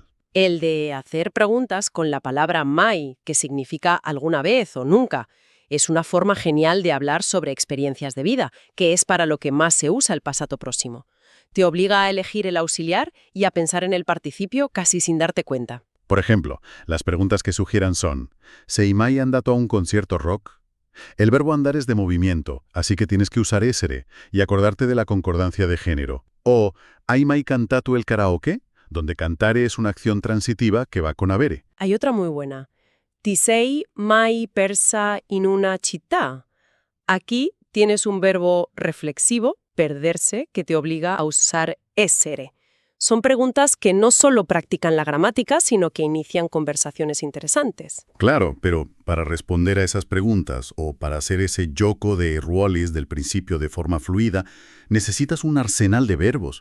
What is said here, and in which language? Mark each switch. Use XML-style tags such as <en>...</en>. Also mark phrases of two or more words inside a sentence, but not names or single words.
<es>El de hacer preguntas con la palabra mai, que significa alguna vez o nunca. Es una forma genial de hablar sobre experiencias de vida, que es para lo que más se usa el</es> <it>passato próximo.</it> <es>Te obliga a elegir el auxiliar y a pensar en el participio casi sin darte cuenta. Por ejemplo, las preguntas que sugieran son,</es> <it>¿sei mai andato a un concierto rock?</it> <es>El verbo andar es de movimiento, así que tienes que usar essere y acordarte de la concordancia de género. O,</es> <it>¿hai mai cantato el karaoke?</it> <es>Donde cantare es una acción transitiva que va con avere. Hay otra muy buena.</es> <it>Ti sei mai persa in una città?</it> <es>Aquí tienes un verbo reflexivo, perderse, que te obliga a usar essere. Son preguntas que no solo practican la gramática, sino que inician conversaciones interesantes. Claro, pero para responder a esas preguntas o para hacer ese</es> <it>gioco de ruolis</it> <es>del principio de forma fluida, necesitas un arsenal de verbos.</es>